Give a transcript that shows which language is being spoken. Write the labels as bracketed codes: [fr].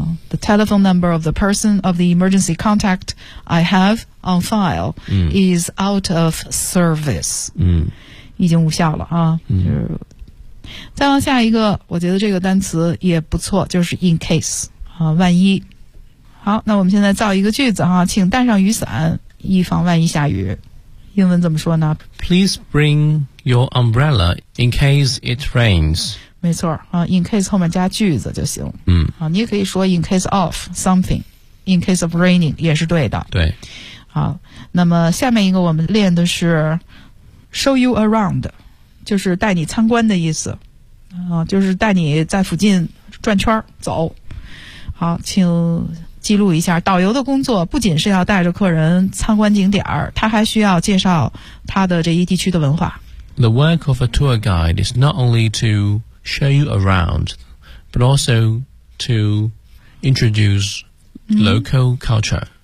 [en] The telephone number of the person of the emergency contact I have on file、is out of service.、嗯、 [zh] 已经无效了啊、嗯、再往下一个我觉得这个单词也不错就是 in case、万一好那我们现在造一个句子啊请带上雨伞以防万一下雨英文怎么说呢 [en] Please bring your umbrella in case it rains、嗯 [zh] 没错、in case 后面加句子就行、嗯 [en] 啊、 [zh] 你也可以说 [en] in case of something in case of raining [zh] 也是对的对好那么下面一个我们练的是 show you around 就是带你参观的意思、就是带你在附近转圈走好请记录一下导游的工作不仅是要带着客人参观景点他还需要介绍他的这一地区的文化 [en] The work of a tour guide is not only toshow you around, but also to introduce local culture.